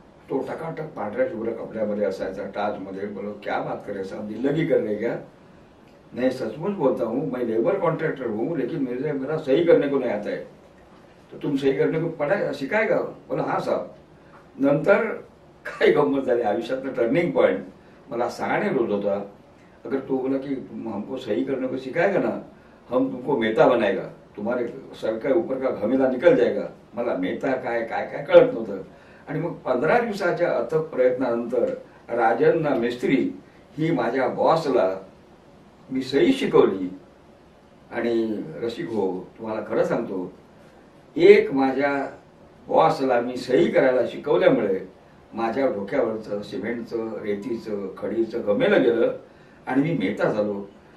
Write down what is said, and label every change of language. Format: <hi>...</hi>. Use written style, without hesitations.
<mr>तो टकाटक पांढऱ्या शुभ्र कपड्यामध्ये असायचा, टाच मध्ये.</mr> <hi>बोलो क्या बात करे साहब, दिल्लगी कर रहे क्या. नहीं सचमुच बोलता हूँ, मैं लेबर कॉन्ट्रैक्टर हूँ लेकिन मेरा सही करने को नहीं आता है. तो तुम सही करने को पढ़ा सिखाएगा. बोला हाँ साहब.</hi> <mr>नंतर काय गंमत झाली आयुष्यातलं टर्निंग पॉइंट. मला 6 रोज होता.</mr> <hi>अगर तो बोला कि तुम हमको सही करने को सिखाएगा ना, हम तुमको मेहता बनाएगा, तुम्हारे सर के ऊपर का घमेला निकल जाएगा.</hi> <mr>मला मेहता काय काय काय कळत नव्हतं. आणि मग 15 दिवसाच्या अथक प्रयत्नानंतर राजन मिस्त्री ही माझ्या बॉसला मी सही शिकवली. आणि रसिक हो, तुम्हाला खरं सांगतो, एक माझ्या बॉसला मी सही करायला शिकवल्यामुळे माझ्या डोक्यावरचं सिमेंटचं, रेतीचं, खडीचं घमेलं गेलं आणि मी मेहता झालो.</mr>